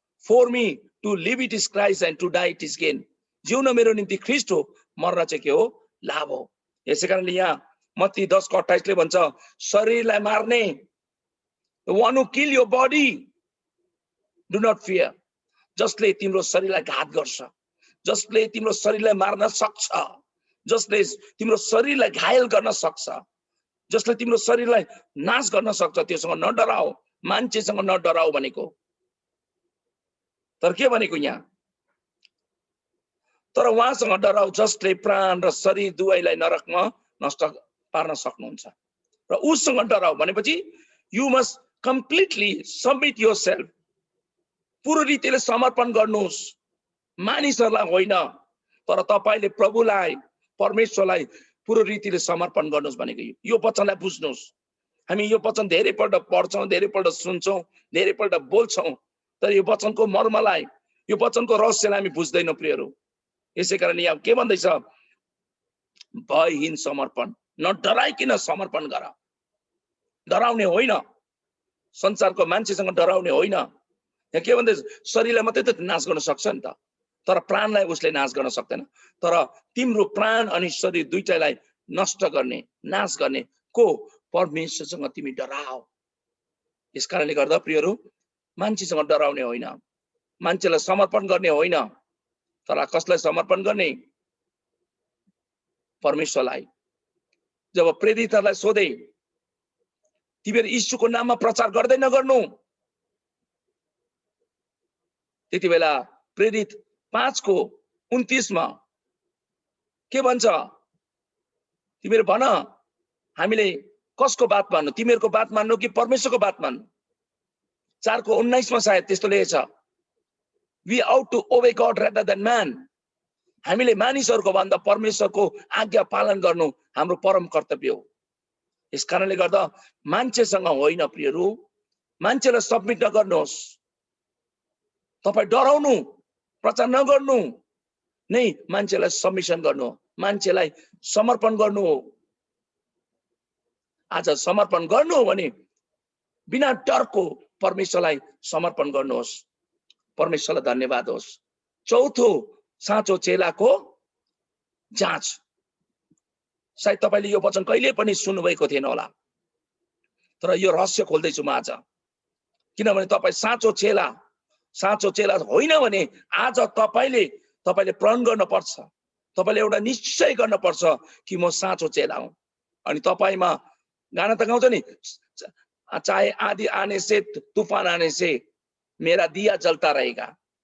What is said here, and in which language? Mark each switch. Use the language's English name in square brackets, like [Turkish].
[English] For me to live it is Christ and to die it is gain. [Nepali] जिउन मेरो निम्ति ख्रीष्ट हो, मर्न चाहिँ के हो? लाभ हो। यसै कारणले यहाँ मत्ती 10:28 ले भन्छ, शरीरलाई मार्ने, [English] the one who kill your body, do not fear. [Nepali] जसले तिम्रो शरीरलाई घात गर्छ, जसले तिम्रो शरीरलाई मार्न सक्छ, जसले तिम्रो शरीरलाई घायल गर्न सक्छ, जसले तिम्रो शरीरलाई नाश गर्न सक्छ, त्योसँग नडराऊ, मान्छेसँग नडराऊ भनेको। तर के भनेको यहाँ? तर उहाँसँग डराऊ जसले प्राण र शरीर दुवैलाई नरकमा नष्ट पार्न सक्नुहुन्छ। र उसँग डराऊ भनेपछि [English] you must completely submit yourself. [Nepali] पूर्ण रीतिले समर्पण गर्नुहोस्, मानिसहरूलाई होइन, तर तपाईले प्रभुलाई, परमेश्वरलाई पूर्ण रीतिले समर्पण गर्नुहोस् भनेको। यो वचनलाई बुझ्नुहोस्। हामी यो वचन धेरैपल्ट पढ्छौं, धेरैपल्ट सुन्छौं, धेरैपल्ट बोल्छौं, तर यो वचनको मर्मलाई, यो वचनको रहस्यलाई हामी बुझ्दैनौं प्रियहरू। यसै कारण यहाँ के भन्दैछ? भयहीन समर्पण, न डराइकिन समर्पण गर। डराउने होइन, संसारको मान्छेसँग डराउने होइन। यहाँ के भन्दैछ? शरीरलाई मात्रै त नाश गर्न सक्छ नि त, तर प्राणलाई उसले नाश गर्न सक्दैन। तर तिम्रो प्राण अनि शरीर दुईटैलाई नष्ट गर्ने, नाश गर्ने को? परमेश्वरसँग तिमी डराऊ। यसकारणले गर्दा प्रियहरू, मान्छेसँग डराउने होइन, मान्छेलाई समर्पण गर्ने होइन, तर कसलाई समर्पण गर्ने? परमेश्वरलाई। जब प्रेरितहरूलाई सोधे, तिमीहरू यीशुको नाममा प्रचार गर्दै नगर्नु, त्यति बेला प्रेरित 5:29 मा के भन्छ? तिमीहरू भन, हामीले कसको बात मान्नु? तिमीहरूको बात मान्नु कि परमेश्वरको बात मान्नु? 4:19 मा सायद त्यस्तो लेखेछ, [English] we ought to obey God rather than man. [Nepali] हामीले मानिसहरूको भन्दा परमेश्वरको आज्ञा पालन गर्नु हाम्रो परम कर्तव्य हो। यसकारणले गर्दा मान्छेसँग होइन प्रियहरू, मान्छेलाई सबमिट नगर्नुहोस्। तपाई डराउनु, प्रचार नगर्नु नै मान्छेलाई सबमिसन गर्नु हो, मान्छेलाई समर्पण गर्नु हो। आज समर्पण गर्नु हो भने बिना डरको परमेश्वरलाई समर्पण गर्नुहोस्। परमेश्वरलाई धन्यवाद होस्। चौथो, साँचो चेलाको जाँच। सायद तपाईले यो वचन कहिले पनि सुन्नुभएको थिएन होला, तर यो रहस्य खोल्दैछु म आज। किनभने तपाई साँचो चेला होइन भने आज तपाईले प्रण गर्न पर्छ, तपाईले एउटा निश्चय गर्न पर्छ कि म साँचो चेला हुँ। अनि तपाईमा गाना त गाउँछ नि, [Hindi] चाहे आधी आने से तूफान आने से मेरा दिया जलता रहेगा।